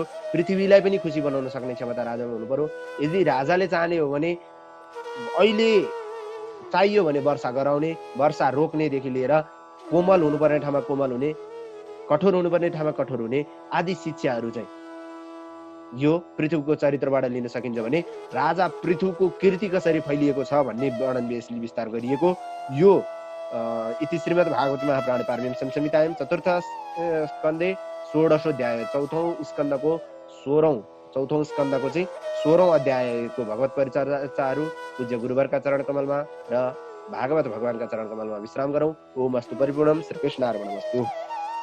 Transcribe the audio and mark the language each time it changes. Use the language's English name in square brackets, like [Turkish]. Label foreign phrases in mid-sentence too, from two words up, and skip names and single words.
[Nepali] पृथ्वीलाई पनि खुसी बनाउन सक्ने क्षमता राजामा हुनु पर्यो। यदि राजाले चाहने हो भने अहिले चाहियो भने वर्षा गराउने, वर्षा रोक्नेदेखि लिएर कोमल हुनुपर्ने ठाउँमा कोमल हुने, कठोर हुनुपर्ने ठाउँमा कठोर हुने आदि शिक्षाहरू चाहिँ यो पृथ्वीको चरित्रबाट लिन सकिन्छ। भने राजा पृथ्वीको कीर्ति कसरी फैलिएको छ भन्ने वर्णन विस्तार गरिएको यो [Sanskrit] इति श्रीमद् भागवत महापुराण पारमीय संहितायां चतुर्थ स्कन्धे [Nepali] 16औं अध्याय चौथौं स्कन्धको चाहिँ 16औं अध्यायको भगवत परिचर्चाहरू पूज्य गुरुवरका चरण कमलमा र भागवत भगवानका चरण कमलमा विश्राम गरौँ। [Sanskrit] ओम अस्तु परिपूर्णम। श्री कृष्णार्पणमस्तु।